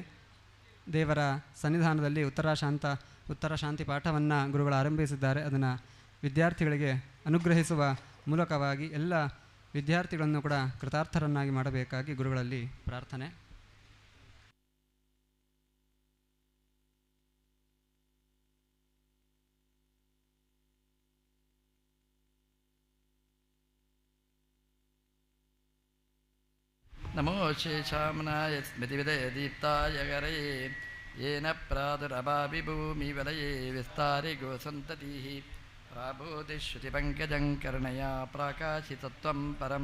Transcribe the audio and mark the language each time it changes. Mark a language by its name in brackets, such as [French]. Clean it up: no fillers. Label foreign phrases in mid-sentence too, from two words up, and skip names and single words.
[Kannada] ದೇವರ ಸನ್ನಿಧಾನದಲ್ಲಿ ಉತ್ತರ ಶಾಂತಿ ಪಾಠವನ್ನು ಗುರುಗಳು ಆರಂಭಿಸಿದ್ದಾರೆ. ಅದನ್ನು ವಿದ್ಯಾರ್ಥಿಗಳಿಗೆ ಅನುಗ್ರಹಿಸುವ ಮೂಲಕವಾಗಿ ಎಲ್ಲ ವಿದ್ಯಾರ್ಥಿಗಳನ್ನು ಕೂಡ ಕೃತಾರ್ಥರನ್ನಾಗಿ ಮಾಡಬೇಕಾಗಿ ಗುರುಗಳಲ್ಲಿ ಪ್ರಾರ್ಥನೆ. [Sanskrit] नमो शेषामनाय स्मृतिविदयदीप्ताय गरये येन प्रादुरभाविभूमिवलये विस्तारि गोसन्ततिः प्राबोधिश्रुतिपङ्कजं कर्णया प्राकाशितत्वं परं